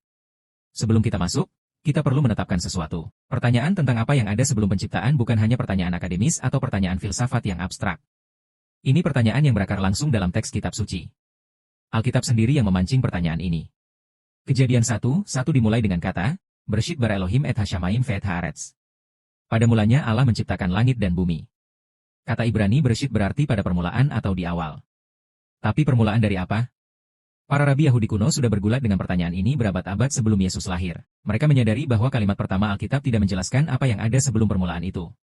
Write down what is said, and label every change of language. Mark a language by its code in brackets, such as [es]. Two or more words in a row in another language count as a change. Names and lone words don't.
[id] Sebelum kita masuk, kita perlu menetapkan sesuatu. Pertanyaan tentang apa yang ada sebelum penciptaan bukan hanya pertanyaan akademis atau pertanyaan filsafat yang abstrak. Ini pertanyaan yang berakar langsung dalam teks kitab suci. Alkitab sendiri yang memancing pertanyaan ini. Kejadian 1:1 dimulai dengan kata, [he] בראשית ברא אלהים את השמים ואת הארץ. [id] Pada mulanya Allah menciptakan langit dan bumi. Kata Ibrani Bereshit berarti pada permulaan atau di awal. Tapi permulaan dari apa? Para rabi Yahudi kuno sudah bergulat dengan pertanyaan ini berabad-abad sebelum Yesus lahir. Mereka menyadari bahwa kalimat pertama Alkitab tidak menjelaskan apa yang ada sebelum permulaan itu.